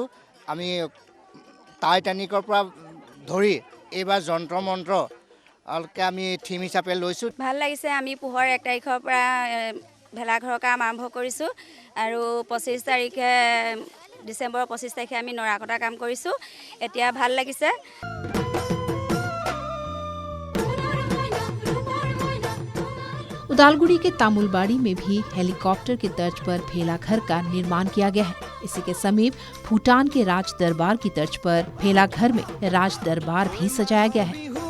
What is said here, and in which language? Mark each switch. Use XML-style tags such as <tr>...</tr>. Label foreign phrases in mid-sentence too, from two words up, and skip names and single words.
<as>আমি টাইটানিকৰ পৰা ধৰি এইবাৰ যন্ত্ৰ মন্ত্ৰ আমি থিম হিচাপে লৈছোঁ। ভাল লাগিছে। আমি পোহৰ 1 তাৰিখৰ পৰা ভেলাঘৰৰ কাম আৰম্ভ কৰিছোঁ আৰু 25 তাৰিখে ডিচেম্বৰৰ 25 তাৰিখে আমি নৰা কটা কাম কৰিছোঁ। এতিয়া ভাল লাগিছে।</as> <hi>उदालगुड़ी के तामुलबाड़ी में भी हेलीकॉप्टर के तर्ज पर भेला घर का निर्माण किया गया है। इसी के समीप भूटान के राज दरबार की तर्ज पर भेला घर में राज दरबार भी सजाया गया है।</hi>